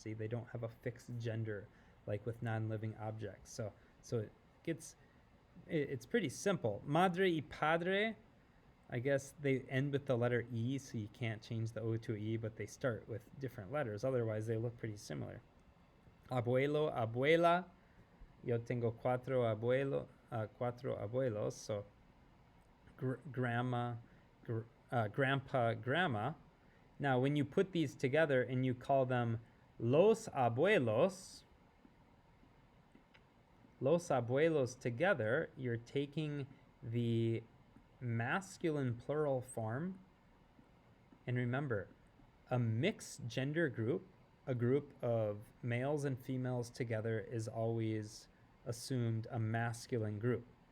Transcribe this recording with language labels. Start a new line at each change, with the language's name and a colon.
English: See, they don't have a fixed gender like with non-living objects. So it's pretty simple.
Spanish: Madre y padre,
English: I guess they end with the letter E, so you can't change the O to E, but they start with different letters. Otherwise, they look pretty similar.
Spanish: Abuelo, abuela. Yo tengo cuatro abuelos,
English: so grandma, grandpa, grandma. Now, when you put these together and you call them los abuelos together, you're taking the masculine plural form. And remember, a mixed gender group, a group of males and females together, is always assumed a masculine group.